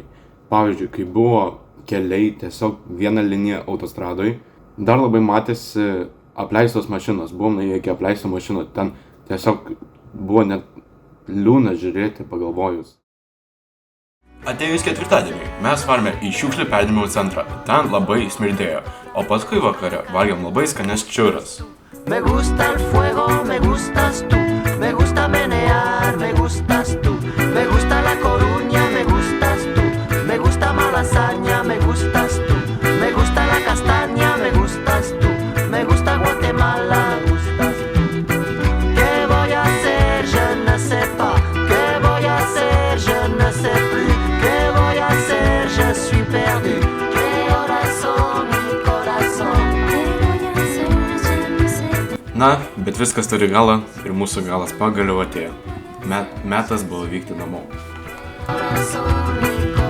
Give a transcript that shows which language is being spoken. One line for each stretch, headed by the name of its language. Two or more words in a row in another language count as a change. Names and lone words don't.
Lithuanian: Pavyzdžiui, kai buvo keliai tiesiog viena linija autostradoj, dar labai matėsi apleistos mašinos. Buvom nuėję iki apleisto mašinų, ten tiesiog buvo net liūna žiūrėti pagalvojus. Atėjus ketvirtadieniui, mes varėme į šiukšlių perdėmimo centrą. Ten labai smirdėjo, o paskui vakare valgėm labai skanias čiuras.
Spanish: Me gusta el fuego, me gustas tú, me gusta menear, me gustas tú, me gusta la Coruña, me gustas tú, me gusta Malasaña, me gustas tú, me gusta la castaña, me gustas tú, me gusta Guatemala, me gustas tú. ¿Qué voy a hacer?
French: Je ne sais pas.
Spanish: ¿Qué voy a hacer?
French: Je ne sais plus.
Spanish: ¿Qué voy a hacer?
French: Je suis perdu.
Spanish: ¿Qué horas son, mi corazón?
Lithuanian: Na, bet viskas turi galą ir mūsų galas pagaliau atėjo. Metas buvo vykti namo. Corazón.